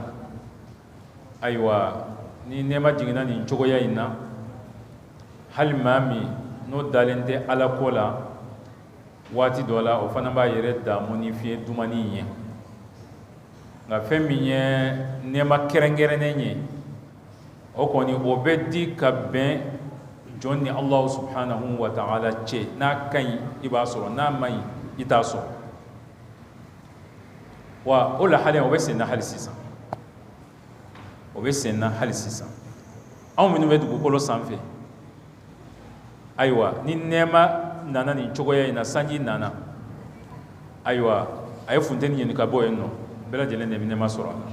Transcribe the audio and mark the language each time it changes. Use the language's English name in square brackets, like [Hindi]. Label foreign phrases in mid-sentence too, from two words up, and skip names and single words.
[Bambara] ayiwa ni nɛɛma jiginna nin cogoya in na, hali maa min n'o dalen tɛ ala ko la waati dɔ la, o fana b'a yɛrɛ damu ni fiɲɛ dumani ye. nka fɛn min ye nɛɛma kɛrɛnkɛrɛnnen ye, o kɔni o bɛ di ka bɛn jɔn ni [Arabic] الله سبحانه وتعالى [Bambara] cɛ. n'a ka ɲi i b'a sɔrɔ, n'a ma ɲi i t'a sɔrɔ. wa o lahalen o bɛ sen na hali sisan, o bɛ sen na hali sisan. anw minnu bɛ dugukolo sanfɛ, ayiwa ni nɛɛma nana nin cogoya in na, sanji nana, ayiwa a ye funteni ɲini ka bɔ yen nɔ, bɛɛ lajɛlen de bɛ nɛɛma sɔrɔ a la.